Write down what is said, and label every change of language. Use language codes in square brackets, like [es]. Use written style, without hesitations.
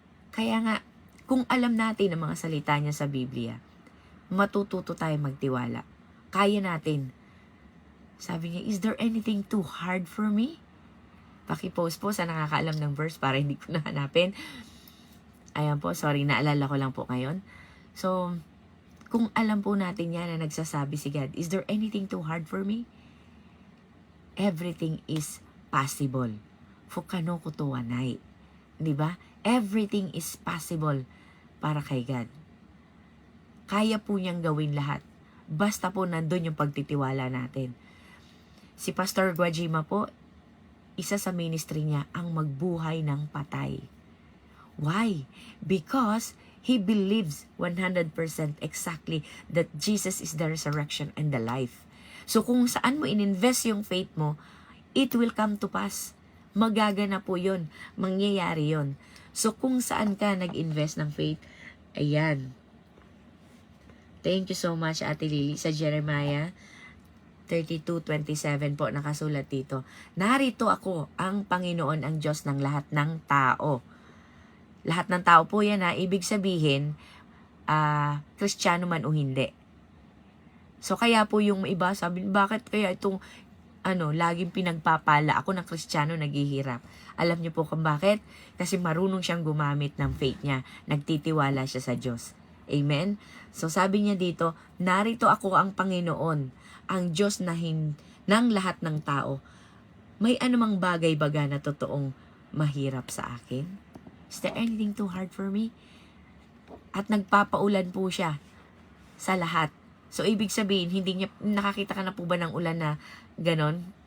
[tl] Kaya nga, kung alam natin ang mga salita niya sa Biblia, matututo tayo magtiwala. Kaya natin. Sabi niya, [en] is there anything too hard for me? [tl] Paki-post po sa nakakaalam ng verse para hindi ko nahanapin. Ayan po, sorry, naalala ko lang po ngayon. So, kung alam po natin yan na nagsasabi si God, [en] is there anything too hard for me? Everything is possible. [ja] Fukano kutuwanay. [tl] Diba? [en] Everything is possible [tl] para kay God. Kaya po niyang gawin lahat. Basta po nandun yung pagtitiwala natin. Si Pastor Guajima po, isa sa ministry niya ang magbuhay ng patay. [en] Why? Because he believes 100% exactly that Jesus is the resurrection and the life. [tl] So kung saan mo ininvest yung faith mo, [en] it will come to pass. [tl] Magagana po yun. Mangyayari yun. So kung saan ka nag-invest ng faith, ayan. [en] Thank you so much, [tl] Ate Lily. Sa Jeremiah 32:27 po nakasulat dito. Narito ako, ang Panginoon, ang Diyos ng lahat ng tao. Lahat ng tao po yan ha. Ibig sabihin, Kristiyano man o hindi. So kaya po yung iba sabi, bakit kaya itong laging pinagpapala ako ng Kristiyano naghihirap? Alam niyo po kung bakit? Kasi marunong siyang gumamit ng faith niya. Nagtitiwala siya sa Diyos. Amen? So sabi niya dito, narito ako ang Panginoon, ang Diyos ng lahat ng tao. May anumang bagay-baga na totoong mahirap sa akin? [en] Is there anything too hard for me? [tl] At nagpapaulan po siya sa lahat. So, ibig sabihin, hindi niya, nakakita ka na po ba ng ulan na ganon?